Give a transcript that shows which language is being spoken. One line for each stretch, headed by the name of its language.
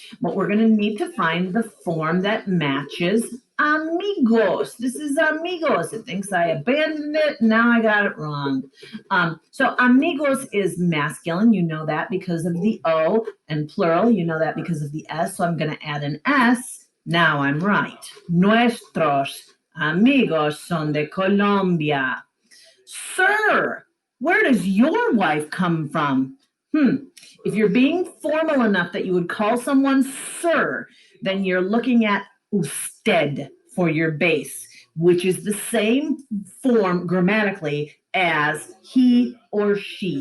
English: But we're going to need to find the form that matches amigos. This is amigos. It thinks I abandoned it. Now I got it wrong. So amigos is masculine. You know that because of the O, and plural. You know that because of the S. So I'm going to add an S. Now I'm right.
Spanish: Nuestros amigos son de Colombia.
English: Sir, where does your wife come from? If you're being formal enough that you would call someone sir, then you're looking at usted for your base, which is the same form grammatically as he or she.